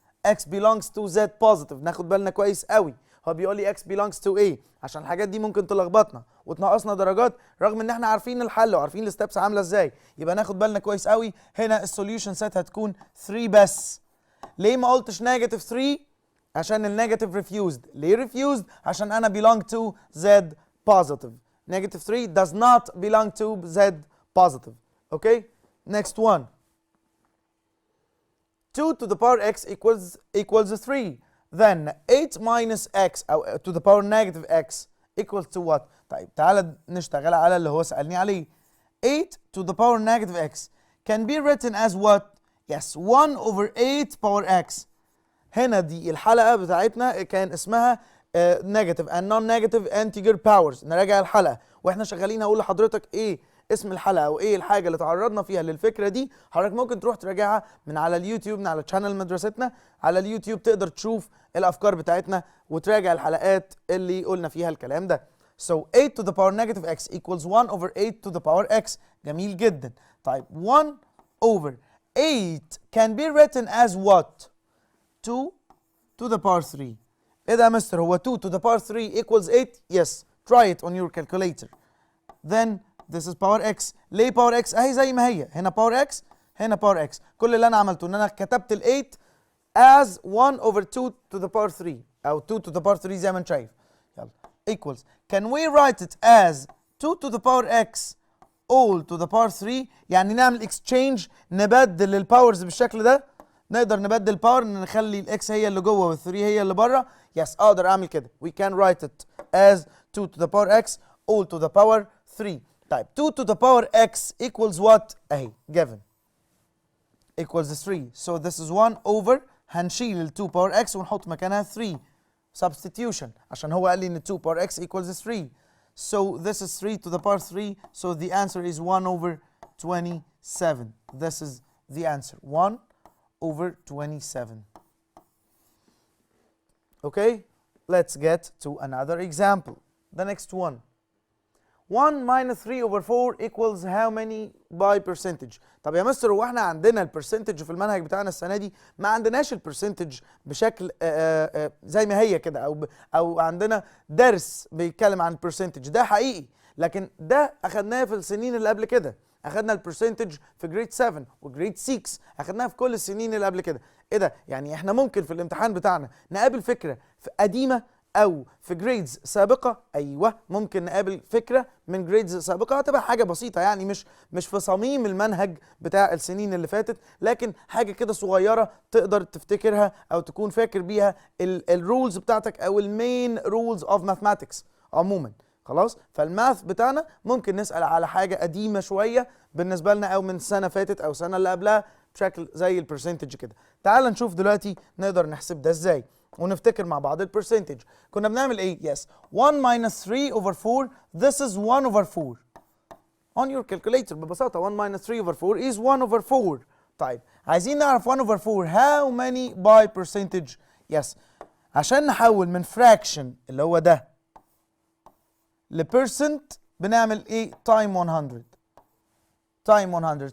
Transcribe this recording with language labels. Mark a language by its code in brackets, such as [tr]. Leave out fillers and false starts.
[en] x belongs to z positive. [ar] ناخد بالنا كويس قوي. هو بيقول لي [en] x belongs to a [ar] عشان الحاجات دي ممكن تلخبطنا وتنقصنا درجات رغم ان احنا عارفين الحل وعارفين الستبس عامله ازاي. يبقى ناخد بالنا كويس قوي. هنا السوليوشن سيت هتكون 3 بس. ليه ما قلتش نيجاتيف 3؟ عشان النيجاتيف ريفيوزد. ليه ريفيوزد؟ عشان انا belong to z positive. [en] Negative 3 does not belong to z positive. Okay? Next one. 2 to the power x equals 3. Then 8 minus x أو to the power negative x equals to what? [ar] طيب تعالى نشتغل على اللي هو سألني عليه. [en] 8 to the power negative x can be written as what? Yes, 1 over 8 power x. [ar] هنا دي الحلقة بتاعتنا كان اسمها [en] negative and non-negative integer powers. [ar] نراجع الحلقة واحنا شغالين هقول لحضرتك ايه اسم الحلقة او ايه الحاجة اللي تعرضنا فيها للفكرة دي. حضرتك ممكن تروح تراجعها من على اليوتيوب، من على channel مدرستنا على اليوتيوب. تقدر تشوف الافكار بتاعتنا وتراجع الحلقات اللي قلنا فيها الكلام ده. [en] So 8 to the power negative x equals 1 over 8 to the power x. [ar] جميل جدا. [en] طيب 1 over 8 can be written as what? 2 to the power 3. [ar] ايه ده يا مستر؟ هو [en] 2 to the power 3 equals 8؟ Yes. Try it on your calculator. Then this is power x. [ar] ليه power x؟ اهي زي ما هي. [en] هنا power x هنا power x. [ar] كل اللي انا عملته ان انا كتبت ال 8 [en] as 1 over 2 to the power 3 [ar] او 2 to the power 3 زي ما انت شايف. يلا equals. [en] Can we write it as 2 to the power x all to the power 3؟ [ar] يعني نعمل exchange، نبدل الباورز بالشكل ده. نقدر نبدل باور ان نخلي الاكس هي اللي جوه وال3 هي اللي بره. يس اقدر اعمل كده. [en] We can write it as 2 to the power x all to the power 3. طيب 2 to the power x equals what؟ اهي given equals 3. So this is 1 over [ar] هنشيل ال 2 power x ونحط مكانها 3 substitution عشان هو قال لي ان 2 power x equals 3. [en] So this is 3 to the power 3. So the answer is 1 over 27. This is the answer. 1 over 27. Okay, let's get to another example. The next one. 1 minus 3 over 4 equals how many by percentage؟ [ar] طب يا مستر هو احنا عندنا البرسنتج في المنهج بتاعنا السنه دي؟ ما عندناش البرسنتج بشكل زي ما هي كده او عندنا درس بيتكلم عن البرسنتج، ده حقيقي، لكن ده اخدناه في السنين اللي قبل كده. اخدنا البرسنتج في جريد 7 وجريد 6، اخدناها في كل السنين اللي قبل كده. ايه ده؟ يعني احنا ممكن في الامتحان بتاعنا نقابل فكره قديمه او في جريدز سابقه. ايوه ممكن نقابل فكره من جريدز سابقه، هتبقى حاجه بسيطه يعني مش في صميم المنهج بتاع السنين اللي فاتت، لكن حاجه كده صغيره تقدر تفتكرها او تكون فاكر بيها الرولز بتاعتك او المين رولز اوف ماثماتكس عموما. خلاص، فالماث بتاعنا ممكن نسال على حاجه قديمه شويه بالنسبه لنا او من سنه فاتت او سنه اللي قبلها بشكل زي البرسنتج كده. تعال نشوف دلوقتي نقدر نحسب ده ازاي ونفتكر مع بعض البرسنتج. كنا بنعمل ايه؟ [en] Yes 1 minus 3 over 4 this is 1 over 4 on your calculator. ببساطة 1 minus 3 over 4 is 1 over 4. طيب [ar] عايزين نعرف [en] 1 over 4 how many by percentage؟ Yes عشان نحول من fraction اللي هو ده لبرسنت بنعمل ايه؟ time 100 time 100.